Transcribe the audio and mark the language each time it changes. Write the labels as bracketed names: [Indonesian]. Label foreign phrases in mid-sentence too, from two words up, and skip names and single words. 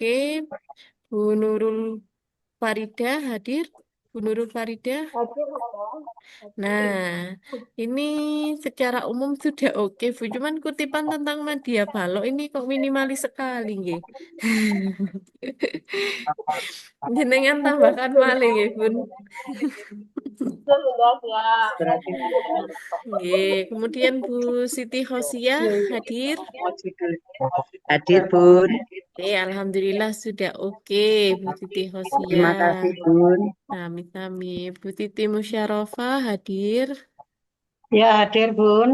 [Indonesian] Bu Nurul Farida hadir. Bu Nurul Farida. Nah, ini secara umum sudah oke, Bu. Cuman kutipan tentang media balok ini kok minimalis sekali, nggih. [Javanese] Jenengan tambahkan malih, nggih, Bun. Nggih, [Indonesian] kemudian Bu Siti Khosiah hadir. Hadir, Bun. Oke, alhamdulillah sudah oke, Bu Siti Khosiah. Terima kasih, Bun. Kami Bu Titi Musyarofah hadir. Ya, hadir, Bun.